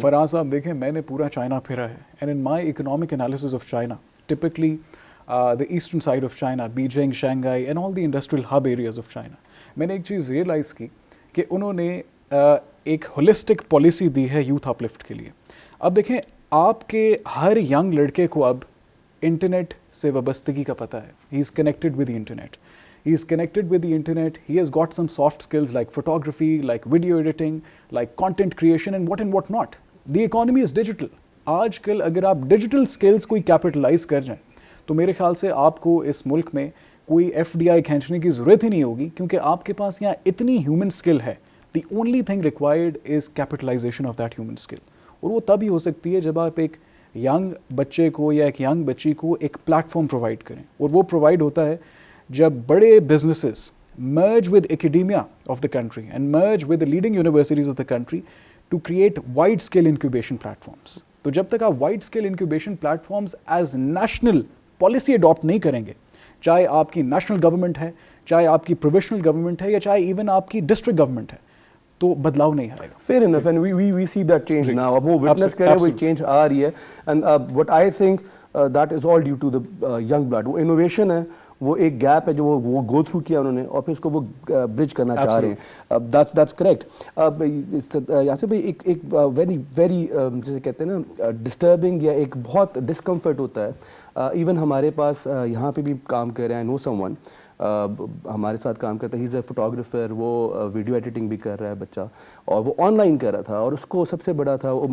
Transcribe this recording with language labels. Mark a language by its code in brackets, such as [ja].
[ur] فراز صاحب دیکھیں, میں نے پورا چائنا پھرا ہے, [en] and in my economic analysis of China, typically the eastern side of China, [ur] Beijing, Shanghai and all the industrial hub areas of China, میں نے ایک چیز ریئلائز کی کہ انہوں نے ایک ہولسٹک پالیسی دی ہے یوتھ اپلفٹ کے لیے. اب دیکھیں, آپ کے ہر ینگ لڑکے کو اب انٹرنیٹ سے وابستگی کا پتہ ہے. [en] He is connected with the internet, he is connected with the internet, he has got some soft skills like photography, like video editing, like content creation and what not. The economy is digital. [ur] آج کل اگر آپ digital skills کوئی capitalise کر جائیں تو میرے خیال سے آپ کو اس ملک میں کوئی ایف ڈی آئی کھینچنے کی ضرورت ہی نہیں ہوگی, کیونکہ آپ کے پاس یہاں اتنی ہیومن سکل ہے. [en] the only thing required is capitalization of that human skill, [ur] اور وہ تب ہی ہو سکتی ہے جب آپ ایک ینگ بچے کو یا ایک ینگ بچی کو ایک پلیٹ فارم پرووائڈ کریں, اور وہ پرووائڈ ہوتا ہے جب بڑے businesses [en] merge with academia of the country and merge with the leading universities of the country to create wide scale incubation platforms. [ur] تو جب تک آپ wide scale incubation platforms as national policy adopt نہیں کریں گے, چاہے آپ کی نیشنل گورنمنٹ ہے, چاہے آپ کی پروویشنل گورنمنٹ ہے, یا چاہے ایون آپ کی ڈسٹرکٹ گورنمنٹ ہے, تو بدلاؤ نہیں آئے گا. [en] Fair enough, and we see that change now. [ur] اب وہ witness کر رہے ہیں, وہ change آ رہی ہے, [en] and what I think that is all due to the young blood. [ur] وہ innovation ہے, وہ ایک گیپ ہے جو وہ گو تھرو کیا انہوں نے, اور پھر اس کو وہ برج کرنا چاہ رہے ہیں. [en] That's correct. [ur] یاسر بھائی, ایک ویری جسے کہتے ہیں نا ڈسٹربنگ یا ایک بہت ڈسکمفرٹ ہوتا ہے. ایون ہمارے پاس یہاں پہ بھی کام کر رہے ہیں, نو سم ون ہمارے ساتھ کام کرتا ہے, [en] he is a photographer, [ur] وہ ویڈیو ایڈیٹنگ بھی کر رہا ہے بچہ, اور وہ آن لائن کر رہا تھا, اور اس کو سب سے بڑا تھا,